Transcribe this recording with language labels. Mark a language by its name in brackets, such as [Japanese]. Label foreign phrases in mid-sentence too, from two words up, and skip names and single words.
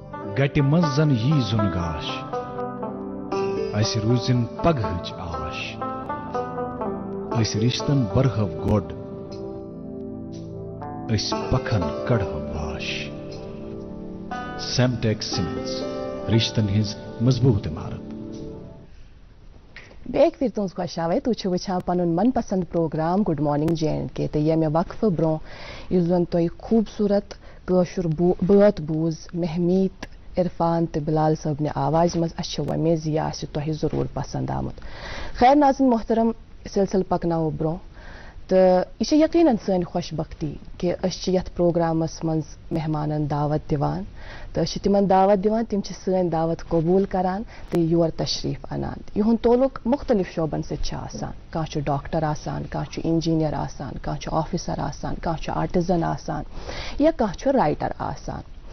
[Kashmiri] گٹہِ منٛز زن یی زُن گاش اَسہِ روٗزِن پگہٕچ آش أسۍ رِشتن برہو گۄڈ أسۍ پکھن کڑہو واش سیمٹیک سیمنٹس رِشتن ہٕنٛز مضبوٗط عمارت بیک پھر تُہنٛز خۄش آوے تُہۍ چھِو وٕچھان پنُن من پسند پروگرام [English] good morning [Kashmiri] JNK تہٕ ییٚمہِ وقفہٕ برونٛہہ یُس زن تۄہہِ خوٗبصوٗرت کٲشُر بٲتھ بوٗز محمیٖت عرفان تہٕ بلال صٲبنہِ آوازِ منٛز اَسہِ چھِ وۄمید زِ یہِ آسہِ تۄہہِ ضروٗر پسنٛد آمُت خیر ناظرین محترم سلسلہٕ پکناوو برونٛہہ تہٕ یہِ چھِ یقیٖناً سٲنۍ خۄش بختی کہِ أسۍ چھِ یتھ پروگرامس منٛز مہمانن دعوت دِوان تہٕ أسۍ چھِ تِمن دعوت دِوان تِم چھِ سٲنۍ دعوت قبوٗل کران تہٕ یور تشریٖف انان یِہُنٛد تعلق مختلف شعبن سۭتۍ چھُ آسان کانٛہہ چھُ ڈاکٹر آسان کانٛہہ چھُ انجیٖنیر آسان کانٛہہ چھُ آفیسر آسان کانٛہہ چھُ آرٹِزن آسان یا کانٛہہ چھُ رایٹر آسان